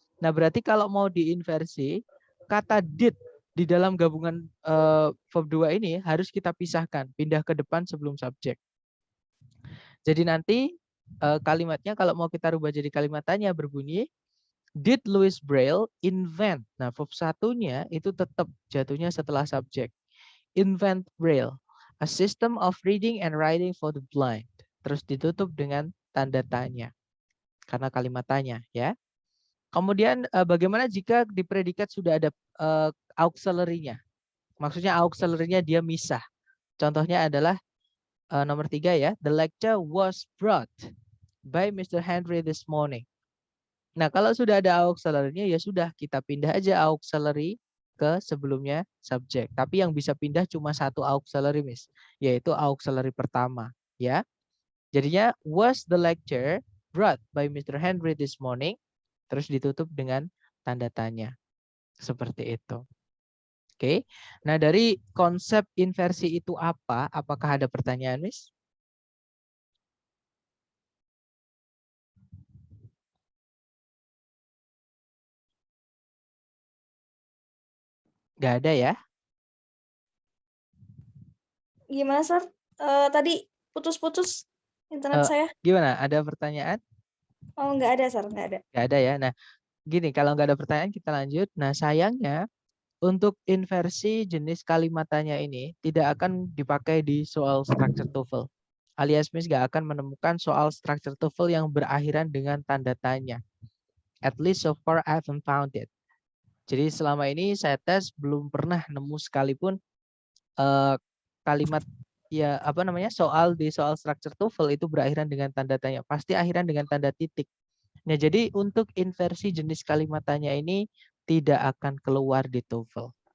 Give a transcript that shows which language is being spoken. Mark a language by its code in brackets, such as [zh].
[id] Nah, berarti kalau mau diinversi, kata did di dalam gabungan verb 2 ini harus kita pisahkan, pindah ke depan sebelum subjek. Jadi nanti kalimatnya kalau mau kita rubah jadi kalimat tanya berbunyi [en] did Louis Braille invent? [id] Nah, verb satunya itu tetap jatuhnya setelah subjek. [en] Invent Braille, a system of reading and writing for the blind. [id] Terus ditutup dengan tanda tanya. Karena kalimat tanya ya. Kemudian bagaimana jika di predikat sudah ada auxiliary-nya? Maksudnya auxiliary-nya dia misah. Contohnya adalah nomor 3 ya. [en] The lecture was brought by Mr. Henry this morning. [id] Nah, kalau sudah ada auxiliary-nya ya sudah kita pindah aja auxiliary ke sebelumnya subjek. Tapi yang bisa pindah cuma satu auxiliary, Miss, yaitu auxiliary pertama, ya. Jadinya [en] was the lecture brought by Mr. Henry this morning, [id] terus ditutup dengan tanda tanya. Seperti itu. Oke. Nah, dari konsep inversi itu apa? Apakah ada pertanyaan, Miss? Nggak ada ya? Gimana, Sir? Tadi putus-putus internet saya. Gimana? Ada pertanyaan? Oh, nggak ada, Sir. Nggak ada. Nggak ada ya. Nah, gini, kalau nggak ada pertanyaan kita lanjut. Nah, sayangnya untuk inversi jenis kalimat tanya ini tidak akan dipakai di soal structure TOEFL. Alias Miss nggak akan menemukan soal structure TOEFL yang berakhiran dengan tanda tanya. [en] At least so far I haven't found it. [id] Jadi selama ini saya tes belum pernah nemu sekalipun kalimat ya apa namanya soal di soal structure TOEFL itu berakhiran dengan tanda tanya. Pasti akhiran dengan tanda titik. Nah, jadi untuk inversi jenis kalimat tanya ini tidak akan keluar di TOEFL.